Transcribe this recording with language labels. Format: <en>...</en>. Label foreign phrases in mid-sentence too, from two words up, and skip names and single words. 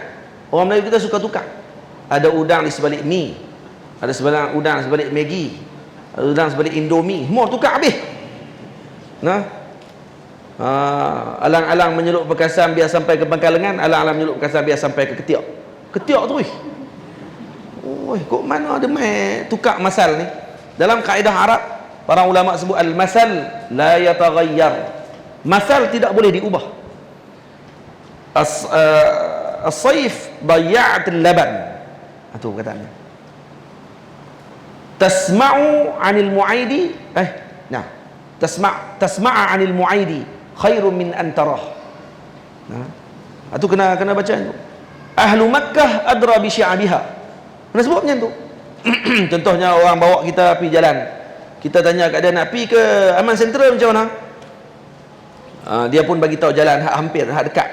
<ms>Orang Melayu kita suka tukar. Ada udang di sebalik mi, ada udang sebalik Maggi, ada udang sebalik Indomie, semua tukar habis. Alang-alang menyeluk pekasam biar sampai ke pangkal lengan, alang-alang menyeluk pekasam biar sampai ke ketiak. Ketiak tu kok mana ada mai tukar masal ni. Dalam kaedah Arab, para ulama sebut</ms> <ar>المثل لا يتغير.</ar> <ms>Masal tidak boleh diubah.</ms> <ar>الصيف ضيعت اللبن.</ar> <ms>Itu katanya.</ms> <ar>تسمع عن المعيدي تسمع عن المعيدي خير من أن تراه.</ar> <ms>Itu kena baca itu.</ms> <ar>أهل مكة أدرى بشعابها.</ar> <ms>Kena sebut macam tu. Contohnya orang bawa kita pergi jalan, kita tanya kat dia nak pergi ke Aman Sentral macam mana, dia pun bagi tahu jalan hak hampir, hak dekat.</ms>